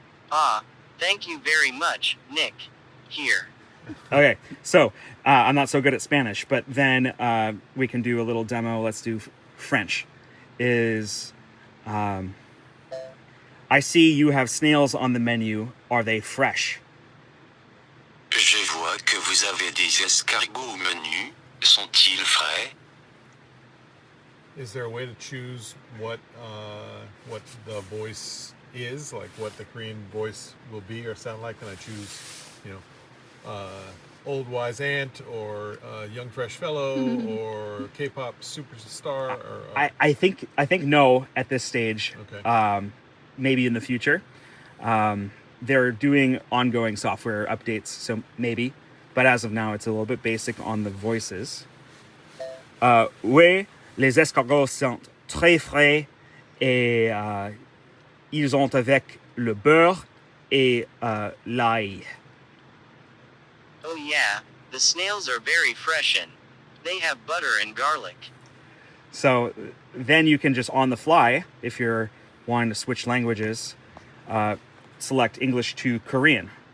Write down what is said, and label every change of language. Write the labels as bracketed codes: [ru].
[en] Ah, thank you very much, Nick. Here. Okay, so I'm not so good at Spanish, but then we can do a little demo. Let's do French. I see you have snails on the menu. Are they fresh? [fr] Je vois que vous avez des escargots au menu. Sont-ils frais? [en] is there a way to choose what the voice is, like what the Korean voice will be or sound like? Can I choose, old wise aunt or young fresh fellow or K-pop superstar? Or I think no at this stage. Okay. Maybe in the future. They're doing ongoing software updates, so maybe. But as of now, it's a little bit basic on the voices. [fr] Oui, les escargots sont très frais et ils ont avec le beurre et l'ail. [en] Oh yeah, the snails are very fresh and they have butter and garlic. So then you can just on the fly, if you're wanting to switch languages, select English to Korean.